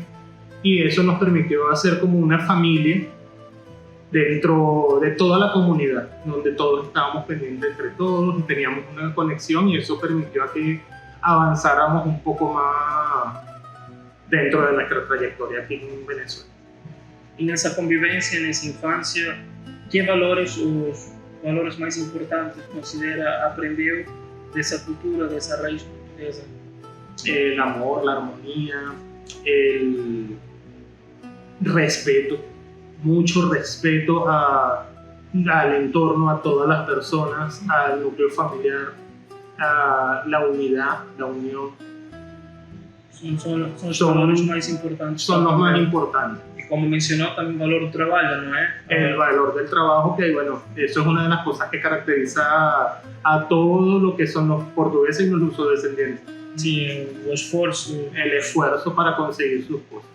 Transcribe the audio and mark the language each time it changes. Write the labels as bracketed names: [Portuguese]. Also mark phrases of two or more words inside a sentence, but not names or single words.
[Spanish] Y eso nos permitió hacer como una familia dentro de toda la comunidad, donde todos estábamos pendientes entre todos y teníamos una conexión, y eso permitió a que avanzáramos un poco más dentro de nuestra trayectoria aquí en Venezuela. [Portuguese] E nessa convivência, nessa infância, que valores, os valores mais importantes considera aprendeu dessa cultura, dessa raiz portuguesa? [Spanish] El amor, la armonía, el respeto, mucho respeto al entorno, a todas las personas, al núcleo familiar, a la unidad, la unión. [Portuguese] Son os valores mais importantes. [Spanish] Son los más importantes. Y como mencionó, también el valor del trabajo, ¿no es? El valor del trabajo, que bueno, eso es una de las cosas que caracteriza a todo lo que son los portugueses y los lusodescendientes. Sí, el esfuerzo. El esfuerzo para conseguir sus cosas.